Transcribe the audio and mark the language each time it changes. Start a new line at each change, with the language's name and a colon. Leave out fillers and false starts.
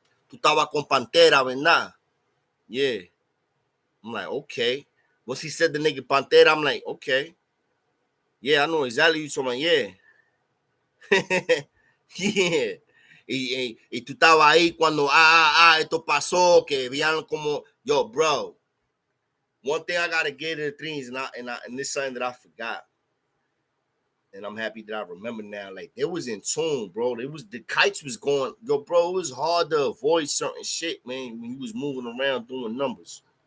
Spanish: Tú estabas con Pantera, ¿verdad?
English: Yeah. I'm like, okay. Once he said the nigga Pantera, I'm like, okay. Yeah, I know exactly what you're talking about, yeah. Yeah.
Spanish: Y tú estabas ahí cuando, esto pasó, que veían como, yo, bro.
English: One thing I gotta get to the things, and this is something that I forgot. And I'm happy that I remember now. Like, they was in tune, bro. The kites was going, yo, bro, it was hard to avoid certain shit, man, when you was moving around doing numbers.